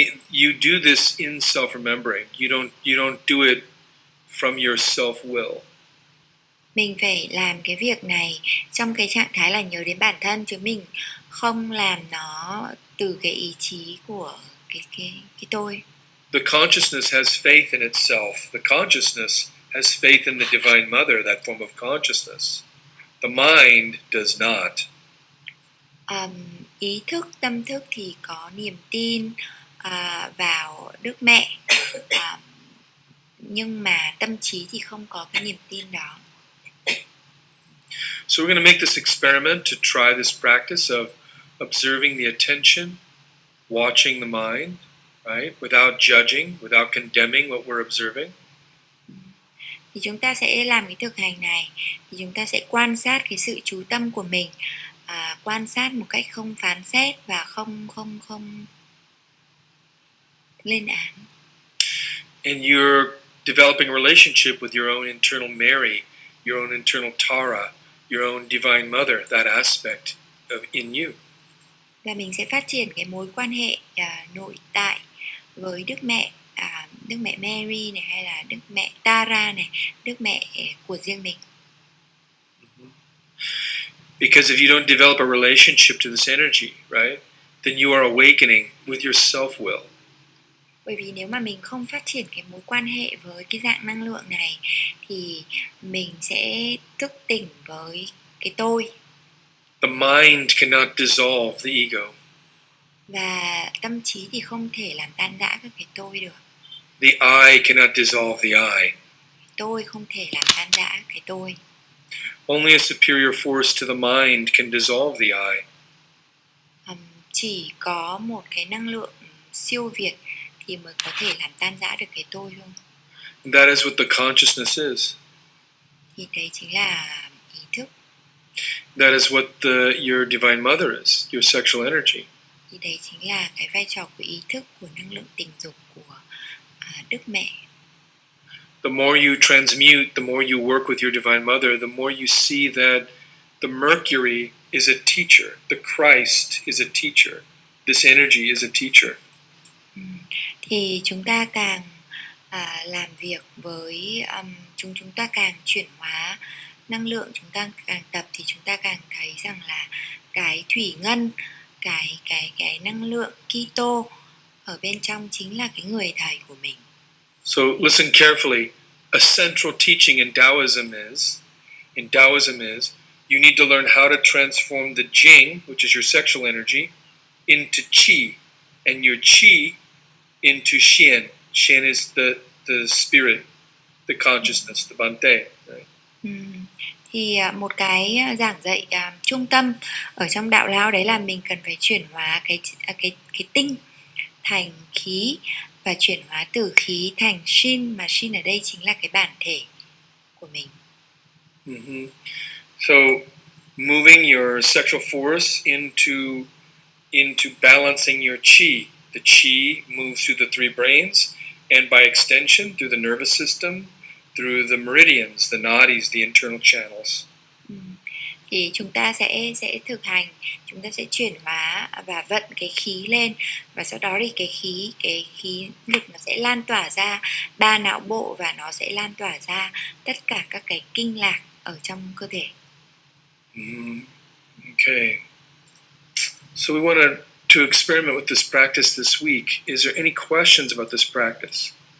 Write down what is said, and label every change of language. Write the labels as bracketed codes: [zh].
[en] You do this in self-remembering. You don't do it from your self-will. [vi] Mình phải làm cái việc này trong cái trạng thái là nhớ đến bản thân, chứ mình không làm nó từ cái ý chí của cái tôi. [en] The consciousness has faith in itself. The consciousness has faith in the Divine Mother, that form of consciousness. The mind does not. [vi] Ý thức, tâm thức thì có niềm tin vào Đức Mẹ, nhưng mà tâm trí thì không có cái niềm tin đó. [en] So we're going to make this experiment to try this practice of observing the attention, watching the mind, right? Without judging, without condemning what we're observing. [vi] Thì chúng ta sẽ làm cái thực hành này, thì chúng ta sẽ quan sát cái sự chú tâm của mình, quan sát một cách không phán xét và không lên án. [en] And you're developing a relationship with your own internal Mary, your own internal Tara, your own Divine Mother, that aspect in you. [vi] Và mình sẽ phát triển cái mối quan hệ nội tại với Đức Mẹ Mary này, hay là Đức Mẹ Tara này, Đức Mẹ của riêng mình. [en] Because if you don't develop a relationship to this energy, right, then you are awakening with your self-will. [vi] Bởi vì nếu mà mình không phát triển cái mối quan hệ với cái dạng năng lượng này thì mình sẽ thức tỉnh với cái tôi. [en] The mind cannot dissolve the ego. [vi] Và tâm trí thì không thể làm tan rã các cái tôi được. [en] The I cannot dissolve the I. [vi] Tôi không thể làm tan rã cái tôi. [en] Only a superior force to the mind can dissolve the I. [vi] Chỉ có một cái năng lượng siêu việt thì mới có thể làm tan rã được cái tôi thôi. [en] And that is what the consciousness is. [vi] Thì đấy chính là ý thức. [en] That is what your Divine Mother is, your sexual energy. [vi] Thì đấy chính là cái vai trò của ý thức, của năng lượng tình dục của Đức Mẹ. [en] The more you transmute, the more you work with your Divine Mother, the more you see that the Mercury is a teacher, the Christ is a teacher, this energy is a teacher. [vi] Thì chúng ta càng làm việc với chúng ta càng chuyển hóa năng lượng, chúng ta càng tập thì chúng ta càng thấy rằng là cái thủy ngân, cái năng lượng Kitô ở bên trong chính là cái người thầy của mình. [en] So listen carefully. A central teaching in Taoism is you need to learn how to transform the Jing, which is your sexual energy, into Qi, and your Qi into Xian. Xian is the spirit, the consciousness, the Bante. Right? [vi] Thì một cái giảng dạy trung tâm ở trong đạo Lao đấy là mình cần phải chuyển hóa cái tinh thành khí, và chuyển hóa từ khí thành Shin, mà Shin ở đây chính là cái bản thể của mình. [en] So moving your sexual force into balancing your chi. The chi moves through the three brains, and by extension through the nervous system, through the meridians, the nadis, the internal channels. [vi] Thì chúng ta sẽ thực hành, chúng ta sẽ chuyển hóa và vận cái khí lên, và sau đó thì cái khí lực nó sẽ lan tỏa ra ba não bộ, và nó sẽ lan tỏa ra tất cả các cái kinh lạc ở trong cơ thể. [en] Okay. So we want to experiment with this practice this week. Is there any questions about this practice?